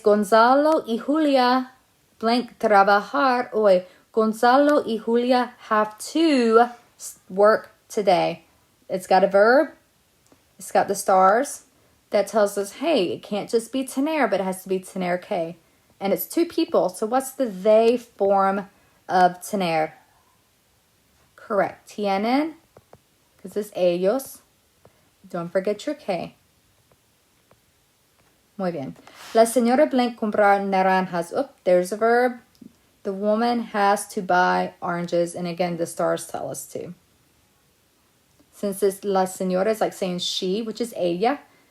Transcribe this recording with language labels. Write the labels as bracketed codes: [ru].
[es] Gonzalo y Julia blank trabajar hoy. [en] Gonzalo y Julia have to work today. It's got a verb. It's got the stars. That tells us, hey, it can't just be tener, but it has to be tener que. And it's 2 people. So what's the they form of tener? Correct. Tienen, because it's ellos. Don't forget your que. [es] Muy bien. La señora blank comprar naranjas. [en] Oh, there's a verb. The woman has to buy oranges. And again, the stars tell us to. Since it's la señora, it's like saying she, which is ella.